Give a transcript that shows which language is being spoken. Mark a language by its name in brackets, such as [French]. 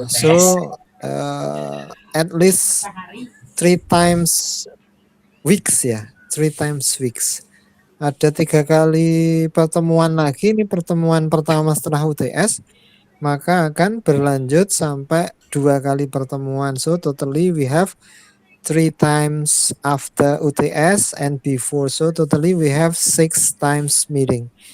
[English] So at least 3 times weeks ya, 3 times weeks. [Indonesian] Ada 3 kali pertemuan lagi. Ini pertemuan pertama setelah UTS. Maka akan berlanjut sampai 2 kali pertemuan. [English] So totally we have 3 times after UTS and before. So totally we have 6 times meeting.